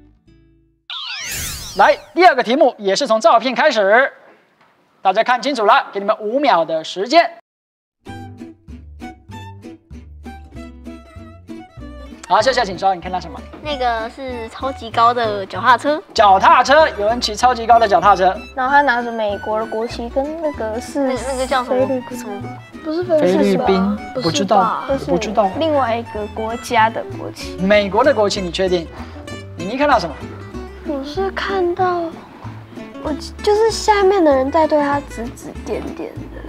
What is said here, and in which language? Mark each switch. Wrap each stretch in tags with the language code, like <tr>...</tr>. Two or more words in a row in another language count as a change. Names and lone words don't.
<zh>来，第2個題目也是從照片開始，大家看清楚了，給你們5秒的時間。好，秀秀請說，你看到什麼？那個是超級高的腳踏車。腳踏車，有人騎超級高的腳踏車。然後他拿着美國的國旗，跟那個是那個叫什麼？不是菲律賓，不知道，不知道。另外一個國家的國旗。美國的國旗，你確定？你看到什麼？我是看到，我就是下面的人在对他指指点点的，</zh>